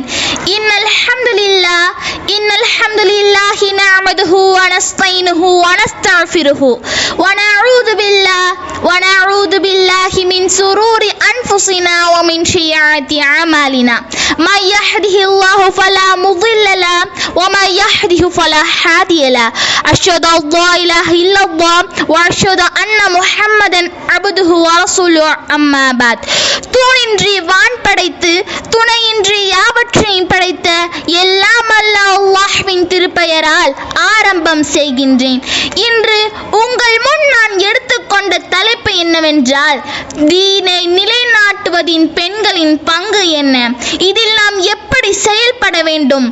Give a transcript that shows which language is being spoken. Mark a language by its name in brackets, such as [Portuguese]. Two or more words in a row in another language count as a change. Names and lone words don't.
[Arabic] إن الحمد لله نحمده ونستعينه ونستغفره ونعوذ بالله من شرور أنفسنا ومن سيئات أعمالنا. من يهده الله فلا முضل له ومن يهده فلا هادي له. أشهد أن لا إله إلا الله وأشهد أن محمدا عبده ورسوله. أما بعد. [Tamil] தூணின்றி வான் படைத்து துணையின்றி யாவற்றையும் படைத்த எல்லாம் அல்ல அல்லாஹ்வின் திருப்பெயரால் ஆரம்பம் செய்கின்றேன். இன்று உங்கள் முன் நான் எடுத்துக்கொண்ட தலைப்பு என்னவென்றால், தீனை நிலைநாட்டுவதின் பெண்களின் பங்கு என்ன, இதில் நாம் எப்படி செயல்பட வேண்டும்.